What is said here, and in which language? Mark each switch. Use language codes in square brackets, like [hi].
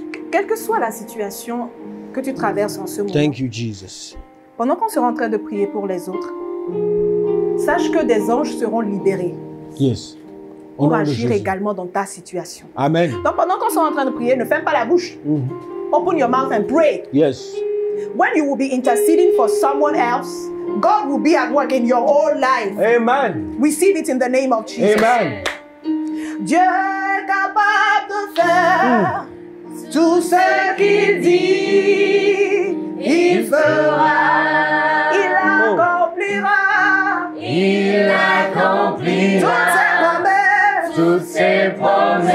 [fr] Quelle que soit la situation que tu traverses en ce moment, [en] Thank you, Jesus. [fr] pendant qu'on sera en train de prier pour les autres, sache que des anges seront libérés [en] Yes. [fr] Au pour nom de agir Jésus. également dans ta situation. Amen. Donc pendant qu'on sera en train de prier, ne ferme pas la bouche. [en] Open your mouth and pray. Yes. When you will be interceding for someone else, God will be at work in your whole life. Amen. Receive it in the name of Jesus. Amen. [fr] Dieu est capable de faire tout ce qu'il dit, il fera, il accomplira, il accomplira toutes ses promesses.